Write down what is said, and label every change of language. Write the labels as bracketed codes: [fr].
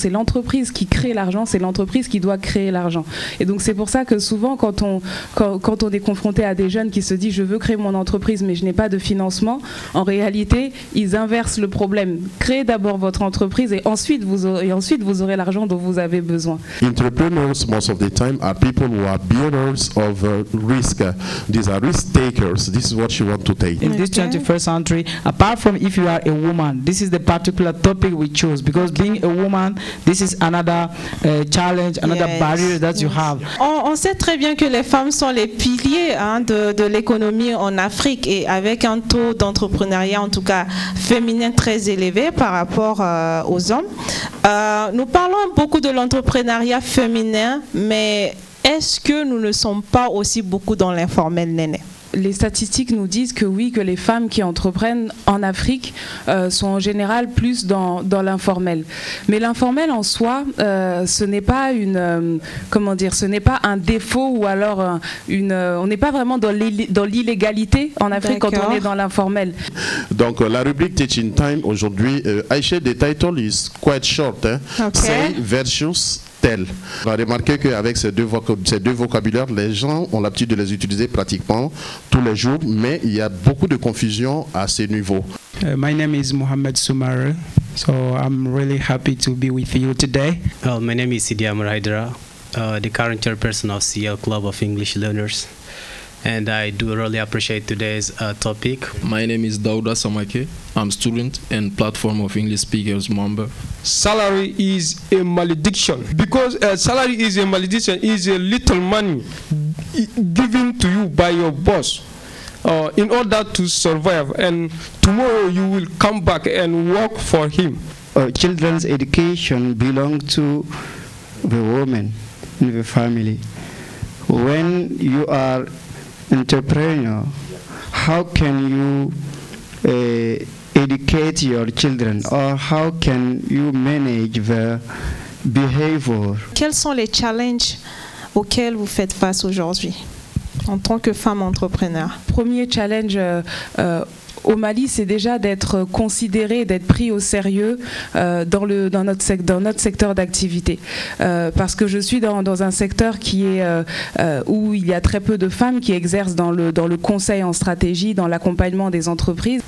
[fr] C'est l'entreprise qui crée l'argent, c'est l'entreprise qui doit créer l'argent. Et donc c'est pour ça que souvent, quand on est confronté à des jeunes qui se disent « je veux créer mon entreprise, mais je n'ai pas de financement », en réalité, ils inversent le problème. Créez d'abord votre entreprise et ensuite vous aurez l'argent dont vous avez besoin. [en] Entrepreneurs, most of the time, are people who are bearers of risk. These are risk takers. This is what you want to take. In this 21st century, apart from if you are a woman, this is the particular topic we chose, because being a woman, this is another challenge, another barrier that you have. [fr] On sait très bien que les femmes sont les piliers de l'économie en Afrique, et avec un taux d'entrepreneuriat, en tout cas féminin, très élevé par rapport aux hommes. Nous parlons beaucoup de l'entrepreneuriat féminin, mais est-ce que nous ne sommes pas aussi beaucoup dans l'informel, Néné? Les statistiques nous disent que oui, que les femmes qui entreprennent en Afrique sont en général plus dans l'informel. Mais l'informel en soi, ce n'est pas ce n'est pas un défaut ou alors on n'est pas vraiment dans l'illégalité en Afrique quand on est dans l'informel. Donc la rubrique [en] Teaching Time [fr] aujourd'hui, [en] Aïcha, the title is quite short. Okay. Say versus tell. [fr] On a remarqué qu'avec ces deux vocabulaires, les gens ont l'habitude de les utiliser pratiquement tous les jours, mais il y a beaucoup de confusion à ces niveaux. [en] My name is Mohamed Soumare, so I'm really happy to be with you today. My name is Sidi Amar Haidara, the current chairperson of CL Club of English Learners. And I do really appreciate today's topic. My name is Dauda Samake. I'm student and platform of English speakers member. Salary is a malediction, because salary is a malediction, is a little money given to you by your boss in order to survive, and tomorrow you will come back and work for him. Children's education belongs to the woman in the family. When you are entrepreneur, how can you educate your children, or how can you manage their behavior? [fr] Quels sont les challenges auxquels vous faites face aujourd'hui en tant que femme entrepreneur? Premier challenge au Mali, c'est déjà d'être considéré, d'être pris au sérieux dans notre secteur d'activité. Parce que je suis dans un secteur où il y a très peu de femmes qui exercent dans le conseil en stratégie, dans l'accompagnement des entreprises.